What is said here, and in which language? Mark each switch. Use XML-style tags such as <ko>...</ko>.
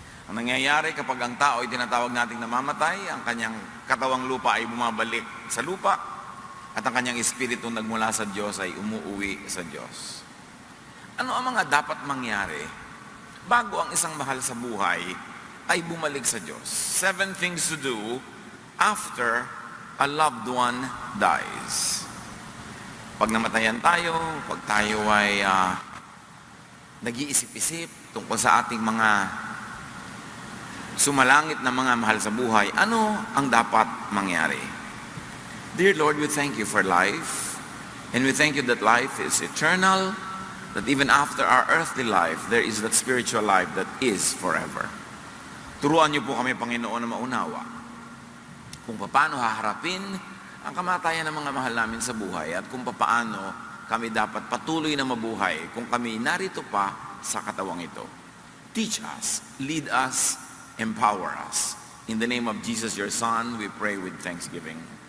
<tl>Ang nangyayari kapag ang tao ay tinatawag nating namamatay, ang kanyang katawang lupa ay bumabalik sa lupa at ang kanyang espiritu nagmula sa Diyos ay umuuwi sa Diyos. Ano ang mga dapat mangyari bago ang isang mahal sa buhay ay bumalik sa Diyos?</tl> <en>7 things to do after a loved one dies.</en> <tl>Pag namatayan tayo, pag tayo ay nag-iisip-isip tungkol sa ating mga sumalangit na mga mahal sa buhay, ano ang dapat mangyari?</tl> <en>Dear Lord, we thank you for life, and we thank you that life is eternal, that even after our earthly life, there is that spiritual life that is forever.</en> <tl>Turuan niyo po kami, Panginoon, na maunawa kung paano haharapin ang kamatayan ng mga mahal namin sa buhay at kung paano kami dapat patuloy na mabuhay kung kami narito pa sa katawang ito.</tl> <en>Teach us, lead us, empower us. In the name of Jesus, your Son, we pray with thanksgiving.</en>